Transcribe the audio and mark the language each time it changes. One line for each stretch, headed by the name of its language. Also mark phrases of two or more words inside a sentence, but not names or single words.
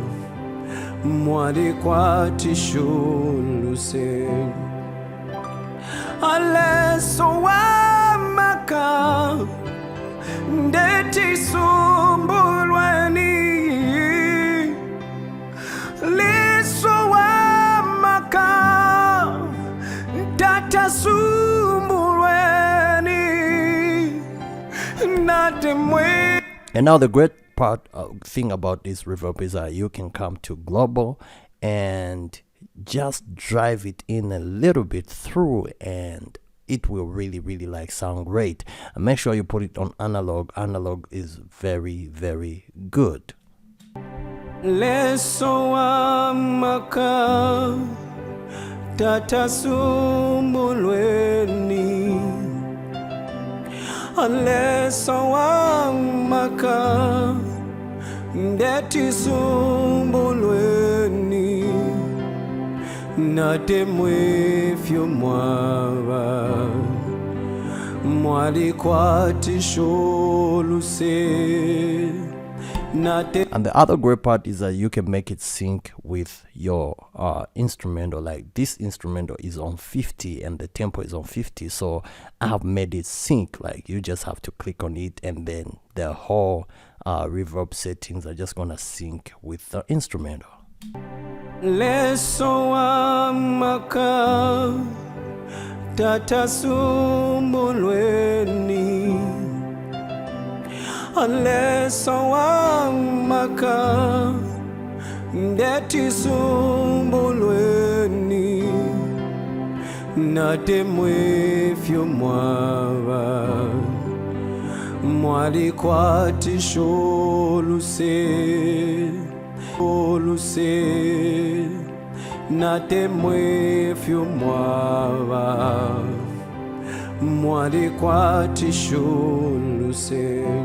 Bemba: mwalikwatishuluse alesowamaka ndetisumbulweni lisowamaka tatasumbulweni natemwe.
English: And now the great thing about this reverb is that you can come to global and just drive it in a little bit through, and it will really like sound great. And make sure you put it on analog. Analog is very good.
Bemba: Lesowamaka tatasumbulweni Aleso wamaka ndeti sumbulweni natemwefyo mwaba mwali kwatisholuse.
English: And the other great part is that you can make it sync with your instrumental. Like this instrumental is on 50 and the tempo is on 50, so I have made it sync. Like you just have to click on it and then the whole reverb settings are just gonna sync with the instrumental.
Bemba: Leso wamaka tata sumbulweni, aleso wamaka ndeti sumbulweni natemwefyo mwaba mwali kwatisholuse oluse natemwefyo mwaba mwali kwatisholuse.